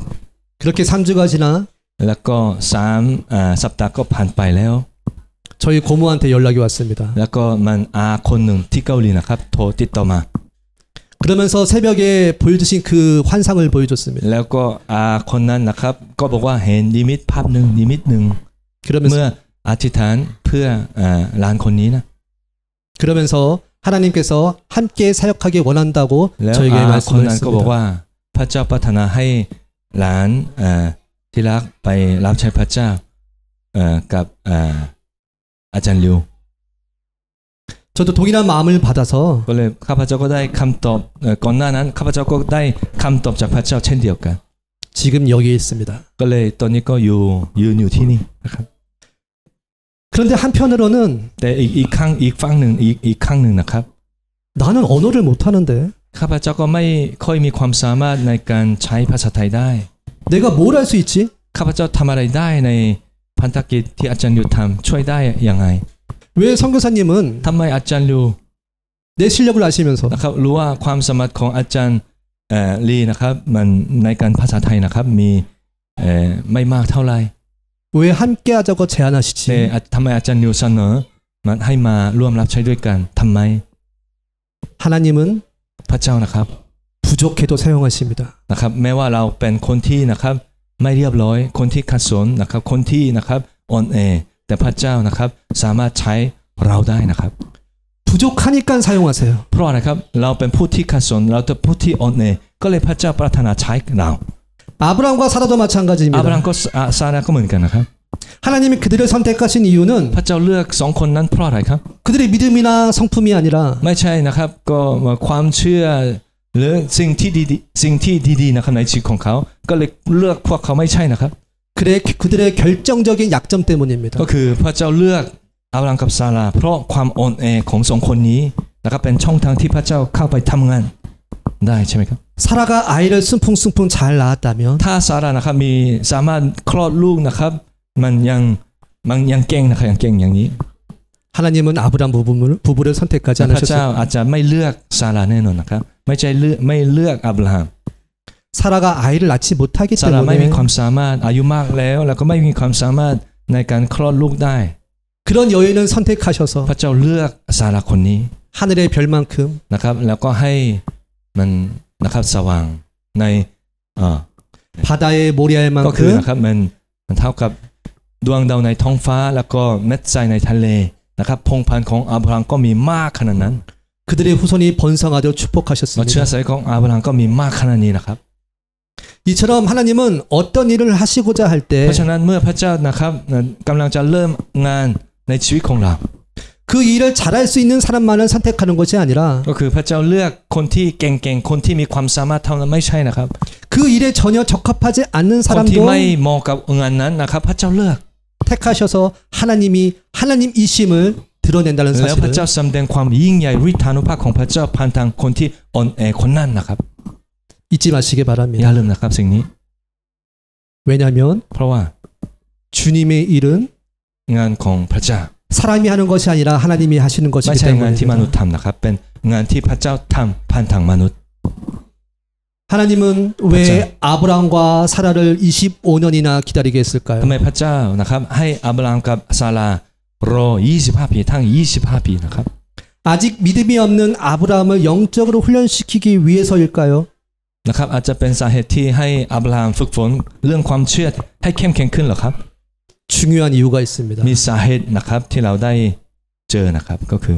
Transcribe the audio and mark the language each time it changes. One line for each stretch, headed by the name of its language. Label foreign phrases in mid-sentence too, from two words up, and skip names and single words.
Korean: 그렇게 3주가 지나
Thai: แล้วก็3สัปดาห์ก็ผ่านไปแล้ว
Korean: 저희 고모한테 연락이 왔습니다.
Thai: แล้วก็มันคนหนึ่งที่เกาหลีนะครับโทรติดต่อมา
Korean: 그러면서 새벽에 보여주신 그 환상을 보여줬습니다.
Thai: แล้วก็คนนั้นนะครับก็บอกว่าเห็นนิมิตภาพหนึ่งเมื่อ
Korean: 그러면서
Thai: อธิษฐานเพื่อหลานคนนี้นะ
Korean: 그러면서 하나님께서 함께 사역하기 원한다고
Thai: แล้ว
Korean: 저에게
Thai: คน
Korean: 말씀을
Thai: นั้นก็บอก
Korean: 했습니다.
Thai: ว่าพระเจ้าปรารถนาให้หลานที่รักไปรับใช้พระเจ้ากับอาจารย์ลิว
Korean: 저도 동일한 마음을 받아서
Thai: ก็เลยข้าพเจ้าก็ได้คำตอบก่อนหน้านั้นข้าพเจ้าก็ได้คำตอบจากพระเจ้าเช่นเดียวกัน
Korean: 지금 여기에 있습니다.
Thai: ก็เลยตอนนี้ก็ยืนอยู่ที่นี่นะครับ
Korean: 그런데 한편으로는
Thai: แต่อีกฝั่งหนึ่งนะครับ
Korean: 나는 언어를 못하는데
Thai: ข้าพเจ้าก็ไม่ค่อยมีความสามารถในการใช้ภาษาไทยได้
Korean: 내가 뭘 할 수 있지?
Thai: ข้าพเจ้าทำอะไรได้ในพันธกิจที่อาจารย์ลิวทำช่วยได้ยังไง
Korean: 왜 선교사님은
Thai: ทำไมอาจารย์ลิว
Korean: 내 실력을 아시면서
Thai: นะครับรู้ว่าความสามารถของอาจารย์ลีนะครับมันในการภาษาไทยนะครับมีไม่มากเท่าไหร่
Korean: 왜 함께 하자고
Thai: แต่
Korean: 제안하시지?
Thai: ทำไมอาจารย์ลิวเสนอมันให้มาร่วมรับใช้ด้วยกันทำไม
Korean: 하나님은
Thai: พระเจ้านะครับ
Korean: 부족해도 사용하십니다.
Thai: นะครับแม้ว่าเราเป็นคนที่นะครับไม่เรียบร้อยคนที่ขัดสนนะครับคนที่นะครับอ่อนแอแต่พระเจ้านะครับสามารถใช้เราได้นะครับ
Korean: 부족하니까 사용하세요.
Thai: เพราะอะไรครับเราเป็นผู้ที่ขัดสนเราเป็นผู้ที่อ่อนแอก็เลยพระเจ้าปรารถนาใช้เรา
Korean: 아브라함과 사라도
Thai: อับราฮั
Korean: 마찬가지입니다.
Thai: มก็ซาราก็เหมือนกันนะครับ
Korean: 하나님이 그들을 선택하신 이유는
Thai: พระเจ้าเลือกสองคนนั้นเพราะอะไรครับ
Korean: 그들의 믿음이나 성품이 아니라
Thai: ไม่ใช่นะครับก็ความเชื่อหรือสิ่งที่ดีๆนะครับในชีวิตของเขาก็เลยเลือกพวกเขาไม่ใช่นะครับ
Korean: 그들의 결정적인 약점 때문입니다.
Thai: ก็คือพระเจ้าเลือกอับราฮัมกับซาราเพราะความอ่อนแอของสองคนนี้นะครับเป็นช่องทางที่พระเจ้าเข้าไปทำงานได้ใช่ไหมครับ
Korean: 사라가 아이를 순풍순풍 잘 낳았다면
Thai: ถ้าซารานะครับมีสามารถคลอดลูกนะครับมันยังเก่งนะครับยังเก่งอย่างนี้
Korean: 하나님은 아브라함 부부를 선택하지
Thai: พระเจ้า
Korean: 않으셨습니다.
Thai: อาจจะไม่เลือกซาราแน่นอนนะครับไม่เลือกอับราฮัม
Korean: 사라가 아이를 낳지 못하기
Thai: ซาราไม่มี
Korean: 때문에
Thai: ความสามารถอายุมากแล้วก็ไม่มีความสามารถในการคลอดลูกได้
Korean: 그런 여인을 선택하셔서
Thai: พระเจ้าเลือกซาราคนนี้
Korean: 하늘의 별만큼
Thai: นะครับแล้วก็ให้มันนะครับสว่างใน
Korean: 바다의 모래알
Thai: ก็คือ
Korean: 만큼
Thai: นะครับมันเท่ากับดวงดาวในท้องฟ้าแล้วก็เม็ดทรายในทะเลนะครับพงศ์พันธุ์ของอับราฮัมก็มีมากขนาดนั้น
Korean: 그들의 후손이 번성하도록
Thai: เชื้อ
Korean: 축복하셨습니다.
Thai: สายของอับราฮัมก็มีมากขนาดนี้นะครับ
Korean: 이처럼 하나님은 어떤 일을 하시고자 할
Thai: เพ
Korean: 때
Thai: ราะฉะนั้นเมื่อพระเจ้านะครับกำลังจะเริ่มงานในชีวิตของเรา
Korean: 그 일을 잘할 수 있는 사람만을 선택하는 것이 아니라
Thai: ก็คือพระเจ้าเลือกคนที่เก่งๆคนที่มีความสามารถเท่านั้นไม่ใช่นะครับ
Korean: 그 일에 전혀 적합하지 않는
Thai: คนที่
Korean: 사람도
Thai: ไม่เหมาะกับงานนั้นนะครับพระเจ้าเลือก
Korean: 택하셔서 하나님이 하나님이심을 드러낸다는
Thai: แล้วพระ
Korean: 사실을
Thai: เจ้าแสดงความยิ่งใหญ่ฤทธานุภาพของพระเจ้าผ่านทางคนที่อ่อนแอคนนั้นนะครับ
Korean: 잊지 마시기
Thai: อย่า
Korean: 바랍니다.
Thai: ลืมนะครับสิ่งนี้
Korean: 왜냐하면
Thai: เพราะว่า
Korean: 주님의 일은
Thai: งานของพระเจ้า
Korean: 사람이 하는 것이 아니라 하나님이 하시는
Thai: ไม่
Korean: 것이기
Thai: ใช่งานที่มนุษย์
Korean: 때문입니다.
Thai: ทำนะครับเป็นงานที่พระเจ้าทำผ่านทางมนุษย์
Korean: 하나님은 왜 아브라함과 사라를 25년이나 기다리게 했을까요?
Thai: ทำไมพระเจ้านะครับให้อับราฮัมกับซารารอ25ปีทั้ง25ปีนะครับ
Korean: 아직 믿음이 없는 아브라함을 영적으로 훈련시키기 위해서일까요?
Thai: นะครับอาจจะเป็นสาเหตุที่ให้อับราฮัมฝึกฝนเรื่องความเชื่อให้เข้มแข็งขึ้นหรอครับ
Korean: 중요한 이유가 있습니다.
Thai: มีสาเหตุนะครับที่เราได้เจอนะครับก็คือ